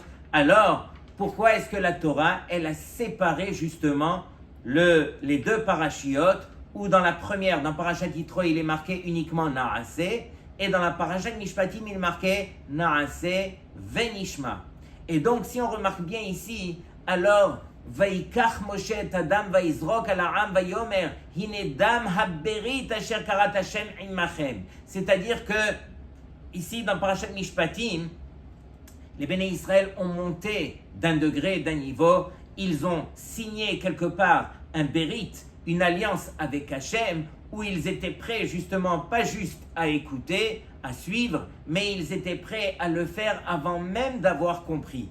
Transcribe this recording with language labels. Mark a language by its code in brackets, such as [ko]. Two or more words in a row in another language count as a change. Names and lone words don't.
[fr] Alors, pourquoi est-ce que la Torah, elle a séparé justement les deux parachiotes, où dans la première, dans Parashat Yitro, il est marqué uniquement Naasé, et dans la Parashat Mishpatim, il est marqué [he] נעשה ונשמע. [fr] Et donc, si on remarque bien ici, alors, [he] ויקח משה את הדם ויזרק על העם ויאמר הנה דם הברית אשר כרת השם עמכם. [fr] C'est-à-dire que, ici, dans Parashat Mishpatim, les Béné Israël ont monté d'un degré, d'un niveau, ils ont signé quelque part un bérit, une alliance avec Hashem, où ils étaient prêts justement, pas juste à écouter, à suivre, mais ils étaient prêts à le faire avant même d'avoir compris.